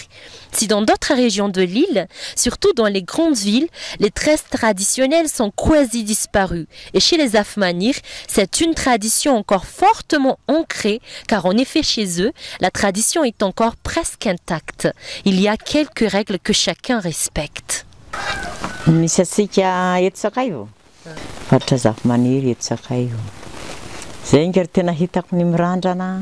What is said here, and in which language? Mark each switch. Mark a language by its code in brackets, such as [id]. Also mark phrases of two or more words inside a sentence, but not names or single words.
[fr] Si dans d'autres régions de l'île, surtout dans les grandes villes, les tresses traditionnelles sont quasi disparues. Et chez les Zafmanir, c'est une tradition encore fortement ancrée, car en effet chez eux, la tradition est encore presque intacte. Il y a quelques règles que chacun respecte. [mg] Misy atsika eto sakaivo faritra Zafmanir eto sakaivo zay ngary tena hitako ny mirandrana